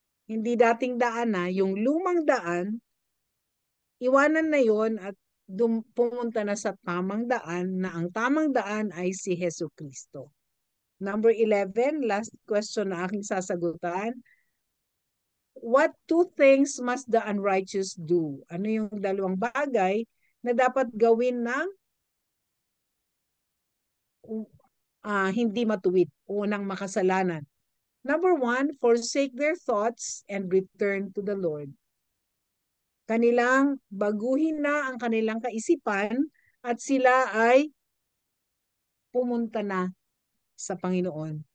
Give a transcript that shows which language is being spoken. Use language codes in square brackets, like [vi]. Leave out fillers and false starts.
[tl] Hindi dating daan na, yung lumang daan, iwanan na yon at pumunta na sa tamang daan na ang tamang daan ay si Hesu Kristo. Number 11, last question na aking sasagutan. [en] What two things must the unrighteous do? [tl] Ano yung dalawang bagay na dapat gawin ng hindi matuwid o ng makasalanan? [en] Number 1, forsake their thoughts and return to the Lord. [tl] Kanilang baguhin na ang kanilang kaisipan at sila ay pumunta na sa Panginoon.